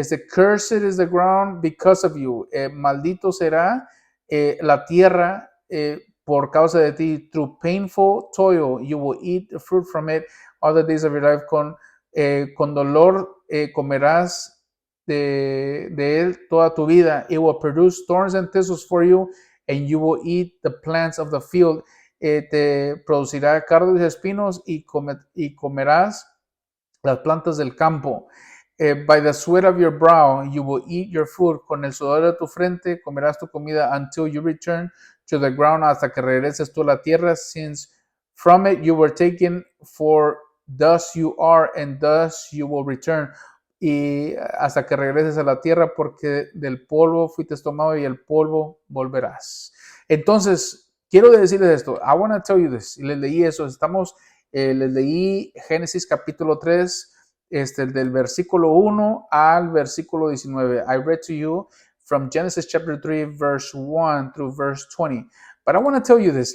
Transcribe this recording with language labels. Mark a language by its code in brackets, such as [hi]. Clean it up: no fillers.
[en] Cursed is the ground because of you. [es] Maldito será la tierra por causa de ti. [en] Through painful toil you will eat the fruit from it all the days of your life. [es] Con dolor comerás de él toda tu vida. [en] It will produce thorns and thistles for you, and you will eat the plants of the field. [es] Te producirá cardos y espinos y comerás las plantas del campo. [en] By the sweat of your brow you will eat your food. [es] Con el sudor de tu frente comerás tu comida [en] until you return to the ground, [es] hasta que regreses tú a la tierra, [en] since from it you were taken, for thus you are and thus you will return. [es] Y hasta que regreses a la tierra, porque del polvo fuiste tomado y el polvo volverás. Entonces, quiero decirles esto. [en] I want to tell you this. [es] Les leí eso. Les leí Génesis capítulo 3, del versículo 1 al versículo 19. [en] I read to you from Genesis chapter 3, verse 1 through verse 20. But I want to tell you this.